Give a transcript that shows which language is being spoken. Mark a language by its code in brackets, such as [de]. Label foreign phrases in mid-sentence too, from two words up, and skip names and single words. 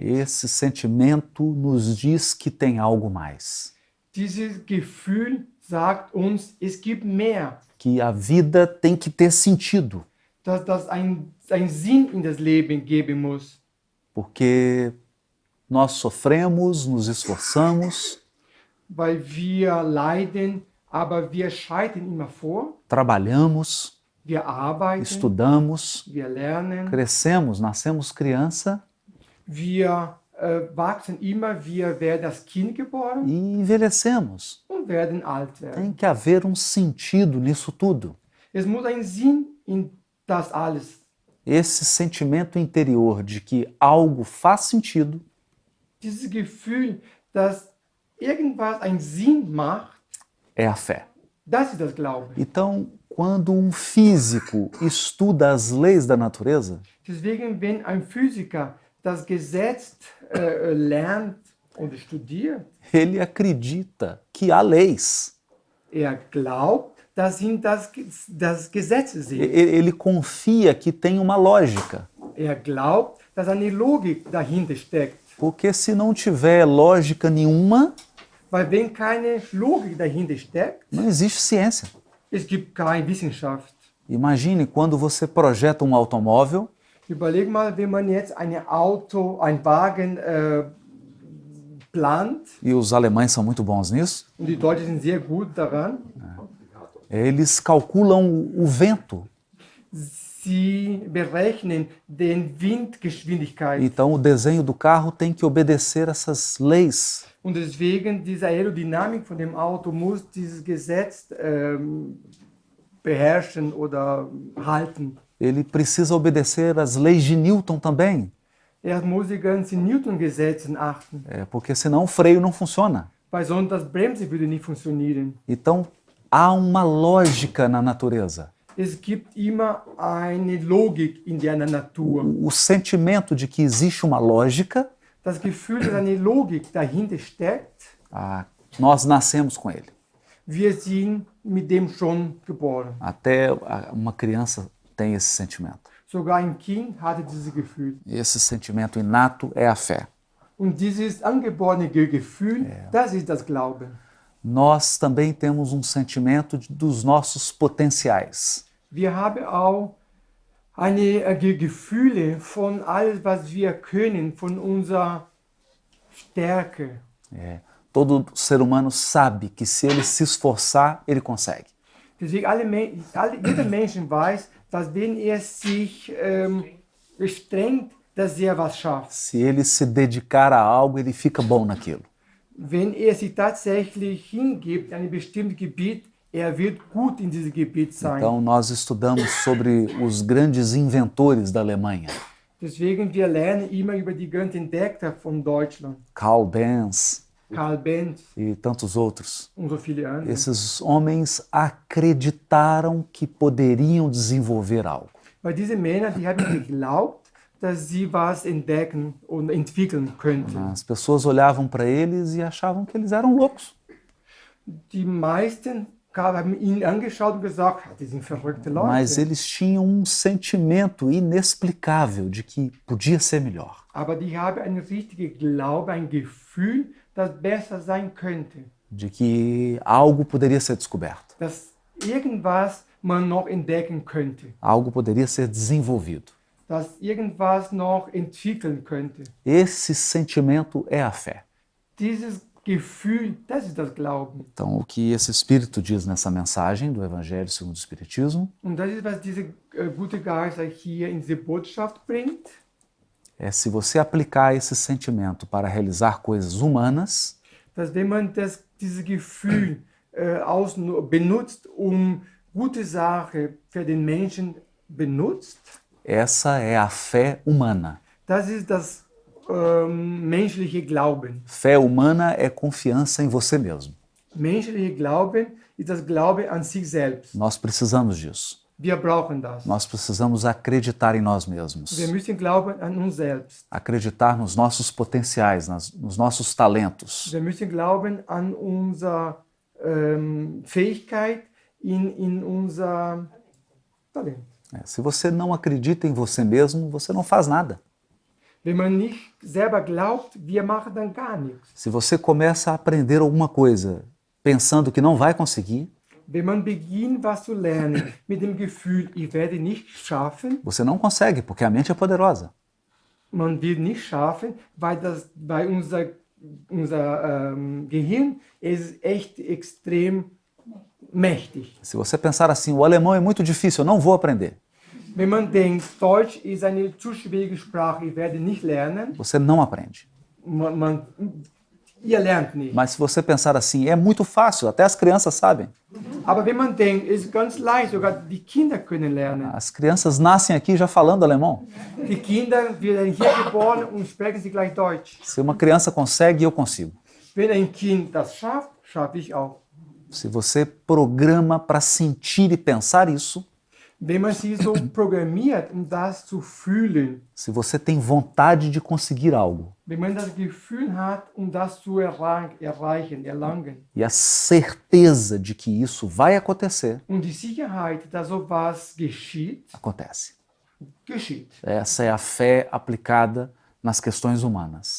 [pt] Esse sentimento nos diz que tem algo mais. [de] Dieses Gefühl sagt uns, es gibt mehr. [pt] Que a vida tem que ter sentido. [de] Dass das einen Sinn in das Leben geben muss. [pt] Porque nós sofremos, nos esforçamos, [de] Weil wir leiden, aber wir scheitern immer vor. [pt] trabalhamos, [de] Wir arbeiten, [pt] estudamos, [de] wir lernen, [pt] crescemos, nascemos criança [de] wir wachsen immer, wir werden als Kind geboren [pt] e envelhecemos. [de] und werden alt werden. [pt] Tem que haver um sentido nisso tudo. [de] Es muss einen Sinn in das alles. [pt] Esse sentimento interior de que algo faz sentido [de] Dieses Gefühl, dass irgendwas einen Sinn macht, [pt] é a fé. [de] das ist das Glauben. [pt] Então, quando um físico estuda as leis da natureza, [de] Deswegen, wenn ein Physiker das Gesetz lernt und studiert, [pt] ele acredita que há leis. [de] glaubt, dass ihn das Gesetz sind. [pt] Ele confia que tem uma lógica. [de] Glaubt, dass eine Logik dahinter steckt. [pt] Porque se não tiver lógica nenhuma, [de] Weil wenn keine Logik dahinter steckt, [pt] não existe ciência. [de] es gibt keine Wissenschaft. [pt] Imagine quando você projeta um automóvel [de] Überleg mal, wenn man jetzt ein Wagen plant, [pt] e os alemães são muito bons nisso, [de] und die Deutschen sind sehr gut daran, [pt] eles calculam o vento. [de] Sie berechnen den Windgeschwindigkeit. [pt] Então o desenho do carro tem que obedecer essas leis. [de] Und deswegen diese Aerodynamik von dem Auto muss dieses Gesetz beherrschen oder halten. [pt] Ele precisa obedecer às leis de Newton também, [de] Muss die ganzen Newton-Gesetzen achten, [pt] porque senão o freio não funciona. [de] weil sonst das Bremse würde nicht funktionieren. [pt] Então há uma lógica na natureza. [de] Es gibt immer eine Logik in der Natur. [pt] O sentimento de que existe uma lógica, [de] Das Gefühl, dass eine Logik dahinter steckt, [pt] nós nascemos com ele. [de] wir sind mit dem schon geboren. [pt] Até uma criança tem esse sentimento. [de] Sogar ein Kind hatte dieses Gefühl. [pt] E esse sentimento inato é a fé. [de] Und dieses angeborene Gefühl, das ist das Glauben. [pt] Nós também temos um sentimento dos nossos potenciais. [de] Wir haben auch eine Gefühle von alles, was wir können, von unserer Stärke. [pt] Todo ser humano sabe que se ele se esforçar, ele consegue. [de] Deswegen jeder Mensch weiß, dass wenn sich strengt, dass was schafft. [pt] Se ele se dedicar a algo, ele fica bom naquilo. [de] Wenn sich tatsächlich hingibt an ein bestimmtes Gebiet, wird gut in diesem Gebiet sein. [pt] Então nós estudamos sobre os grandes inventores da Alemanha. [de] Deswegen wir lernen immer über die ganzen Entdecker von Deutschland. [pt] Karl Benz [de] Karl Benz [pt] e tantos outros. [de] und so viele andere. [pt] Esses homens acreditaram que poderiam desenvolver algo. [de] Weil diese Männer, die haben geglaubt, dass sie was entdecken und entwickeln könnten. [pt] As pessoas olhavam para eles e achavam que eles eram loucos. [de] Die meisten haben ihn angeschaut und gesagt, die sind verrückte Leute. [pt] Mas eles tinham um sentimento inexplicável de que podia ser melhor. [de] Aber die haben einen richtigen Glaube, ein Gefühl, das besser sein könnte. [pt] De que algo poderia ser descoberto. [de] Dass irgendwas man noch entdecken könnte. [pt] Algo poderia ser desenvolvido. [de] Dass irgendwas noch entwickeln könnte. [pt] Esse sentimento é a fé. [de] Dieses Gefühl, das ist das Glauben. [pt] Então, o que esse Espírito diz nessa mensagem do Evangelho segundo o Espiritismo [de] Und das ist, was dieser gute Geist hier in diese Botschaft bringt. [pt] é se você aplicar esse sentimento para realizar coisas humanas, [de] Dass wenn man dieses Gefühl benutzt, gute Sache für den Menschen benutzt, [pt] essa é a fé humana. [de] das ist das menschliche Glauben. [pt] Fé humana é confiança em você mesmo. [de] Menschliche Glauben ist das Glaube an sich selbst. [pt] Nós precisamos disso. [de] Wir brauchen das. [pt] Nós precisamos acreditar em nós mesmos. [de] Wir müssen glauben an uns selbst. [pt] Acreditar nos nossos potenciais, nos nossos talentos. [de] Wir müssen glauben an unsere Fähigkeit, in unser Talent. [pt] Se você não acredita em você mesmo, você não faz nada. [de] Wenn man nicht selber glaubt, wir machen dann gar nichts. [pt] Se você começa a aprender alguma coisa pensando que não vai conseguir, [de] Wenn man beginnt, was zu lernen, mit dem Gefühl, ich werde nicht schaffen, [pt] você não consegue, porque a mente é poderosa. [de] man wird nicht schaffen, weil unser Gehirn ist echt extrem mächtig. [pt] Se você pensar assim, o alemão é muito difícil, eu não vou aprender, [de] Wenn man denkt, Deutsch ist eine zu schwierige Sprache, ich werde nicht lernen, [pt] você não aprende. [de] ihr lernt nicht. [pt] Mas se você pensar assim, é muito fácil, até as crianças sabem. [de] Aber wenn man denkt, es ist ganz leicht, sogar die Kinder können lernen. [pt] As crianças nascem aqui já falando alemão. [de] Die Kinder werden hier geboren und sprechen sie gleich Deutsch. [pt] Se uma criança consegue, eu consigo. [de] Wenn ein Kind das schafft, schaffe ich auch. [pt] Se você programa para sentir e pensar isso, [de] Wenn man sie so programmiert, das zu fühlen, [pt] se você tem vontade de conseguir algo [de] wenn man das Gefühl hat, das zu erlangen, [pt] e a certeza de que isso vai acontecer, [de] und die Sicherheit, dass sowas [pt] acontece. [de] geschieht. [pt] Essa é a fé aplicada nas questões humanas.